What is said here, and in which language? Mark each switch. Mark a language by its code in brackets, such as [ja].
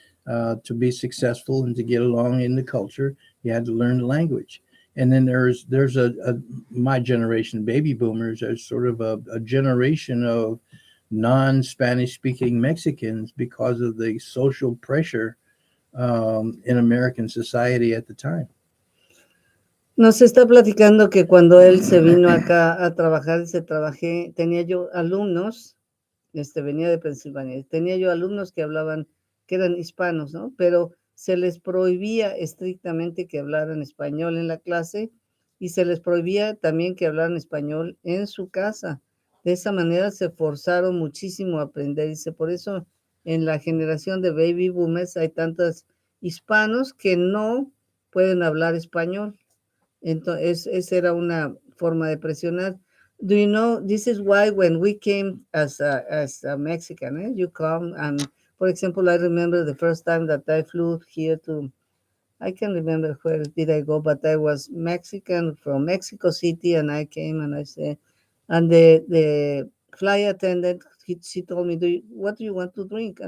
[en] To be successful and to get along in the culture, you had to learn the language. And then there's a my generation, baby boomers, are sort of a generation of non-Spanish speaking Mexicans because of the social pressure in American society at the time. [es] Nos está platicando que cuando él se vino acá a trabajar, tenía yo alumnos, venía de Pensilvania, tenía yo alumnos que eran hispanos, ¿no? Pero se les prohibía estrictamente que hablaran español en la clase y se les prohibía también que hablaran español en su casa. De esa manera se forzaron muchísimo a aprender. Dice, por eso en la generación de baby boomers hay tantos hispanos que no pueden hablar español. Entonces, esa era una forma de presionar. [en] Do you know, this is why when we came as a Mexican, you come and, for example, I remember the first time that I flew here I can't remember where did I go, but I was Mexican from Mexico City, and I came and I said, and the flight attendant, she told me, what do you want to drink?